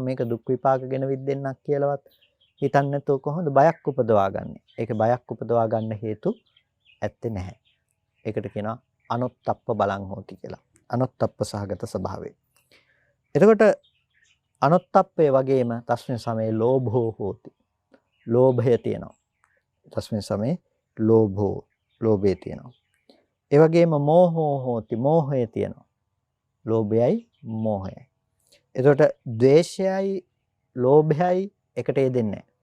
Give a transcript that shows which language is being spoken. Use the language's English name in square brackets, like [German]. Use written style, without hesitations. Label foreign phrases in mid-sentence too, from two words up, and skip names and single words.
[Sinhala] මේක දුක් විපාකගෙන විද්දෙන්නක් කියලාවත් හිතන්නේ නැතුව කොහොමද බයක් උපදවා ගන්නෙ? ඒක බයක් උපදවා ගන්න හේතු ඇත්තේ නැහැ. ඒකට කියනවා [Pali] අනොත්තප්ප බලං හෝති [Sinhala] කියලා. අනොත්තප්ප සහගත ස්වභාවය. එතකොට අනුත්තප්පේ වගේම [Pali] තස්මින් සමේ ලෝභෝ හෝති. [Sinhala] ලෝභය තියෙනවා. [Pali] තස්මින් සමේ [Sinhala] ලෝභය තියෙනවා. ඒ වගේම [Pali] මෝහෝ හෝති. [Sinhala] මෝහය තියෙනවා. ලෝභයයි මෝහයයි. එතකොට ද්වේෂයයි ලෝභයයි එකට යෙදෙන්නේ නැහැ.